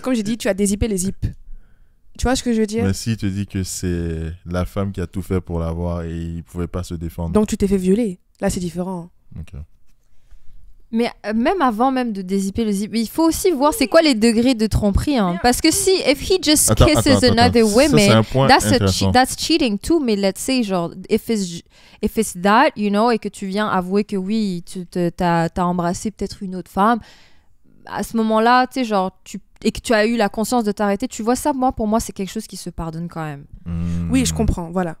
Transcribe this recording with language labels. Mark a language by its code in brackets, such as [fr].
[fr] Comme j'ai dit, tu as dézippé les zips. Tu vois ce que je veux dire? Mais si, il te dit que c'est la femme qui a tout fait pour l'avoir et il ne pouvait pas se défendre. Donc, tu t'es fait violer. Là, c'est différent. Ok. Mais même avant même de dézipper le zip, il faut aussi voir c'est quoi les degrés de tromperie. Hein. Parce que si, [en] if he just kisses another woman, that's cheating too. [fr] Mais [en] let's say, [fr] genre, [en] if it's that, you know, [fr] et que tu viens avouer que oui, t'as embrassé peut-être une autre femme, à ce moment-là, tu sais, genre, et que tu as eu la conscience de t'arrêter, tu vois ça, pour moi, c'est quelque chose qui se pardonne quand même. Oui, je comprends, voilà.